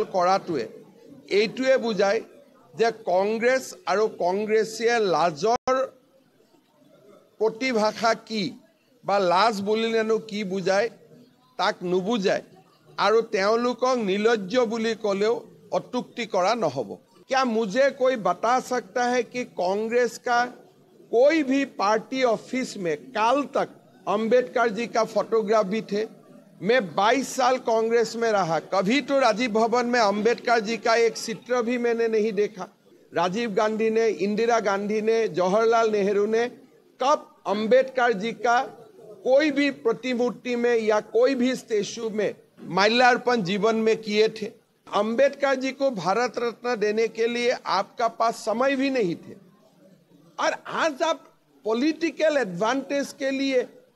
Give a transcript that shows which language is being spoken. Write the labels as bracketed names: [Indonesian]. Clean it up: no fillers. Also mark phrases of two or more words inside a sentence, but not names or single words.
[Assamese] কৰাটোৱে এইটোৱে বুজায় যে কংগ্ৰেছ আৰু কংগ্ৰেছীয়ে লাজৰ প্ৰতিভাষা কি বা লাজ বুলিলেনো কি বুজায় তাক নুবুজায় আৰু তেওঁলোকক নিলজ্জ বুলি ক'লেও অত্যুক্তি কৰা নহ'ব [Hindi] क्या मुझे कोई बता सकता है कि कांग्रेस का कोई भी [English] party office [Hindi] में काल तक अंबेडकर जी का फोटोग्राफ भी थे मैं 22 साल कांग्रेस में रहा कभी तो राजीव भवन में अंबेडकर जी का एक चित्र भी मैंने नहीं देखा राजीव गांधी ने इंदिरा गांधी ने जवाहरलाल नेहरू ने कब अंबेडकर जी का कोई भी प्रतिमूर्ति में या कोई भी स्टैचू में माल्यार्पण जीवन में किए थे अंबेडकर जी को भारत रत्न देने के लिए आपका पास समय भी नहीं थे और आज आप [English] political advantage [Hindi] के लिए